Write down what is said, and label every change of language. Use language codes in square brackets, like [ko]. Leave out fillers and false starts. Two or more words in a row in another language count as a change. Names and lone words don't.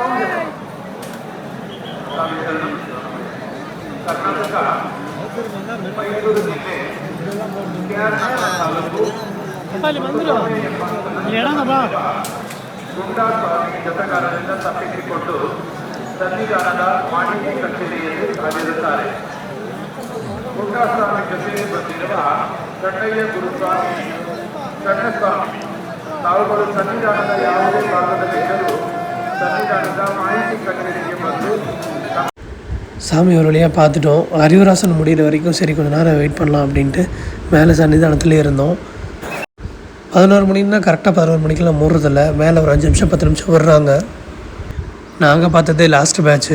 [kn] ಕರ್ನಾಟಕ ಮೈಸೂರು ಜಿಲ್ಲೆ ಗುಂಡಾ ಸ್ವಾಮಿ ಜೊತೆಗಾರರಿಂದ ತಪ್ಪಿಸಿಕೊಂಡು ಸನ್ನಿಧಾನದ ವಾಣಿಜ್ಯ ಕಚೇರಿಯಲ್ಲಿ ಹಾಜರಿರುತ್ತಾರೆ. ಗುಂಡಾ ಸ್ವಾಮಿ ಜೊತೆಗೆ ಬಂದಿರುವ ಕಣ್ಣಯ್ಯ ಗುರುಸ್ವಾಮಿ ಕಣ್ಣಸ್ವಾಮಿ ತಾವುಗಳು ಸನ್ನಿಧಾನದ ಯಾವುದೇ ಭಾಗದಲ್ಲಿದ್ದರೂ ಸನ್ನಿಧಾನದ ಮಾಹಿತಿ ಕಚೇರಿಗೆ ಬಂದು [ta] சாமி ஒரு வழியாக பார்த்துட்டோம். அறிவுராசன் முடிகிற வரைக்கும் சரி கொஞ்சம் நேரம் வெயிட் பண்ணலாம் அப்படின்ட்டு மேலே சன்னிதானத்துலேயே இருந்தோம். 11 மணின்னா கரெக்டாக 11 மணிக்கெலாம் மூடுறதில்ல, மேலே ஒரு 5 நிமிஷம் 10 நிமிஷம் விடுறாங்க. நாங்கள் பார்த்தது [en] last batch.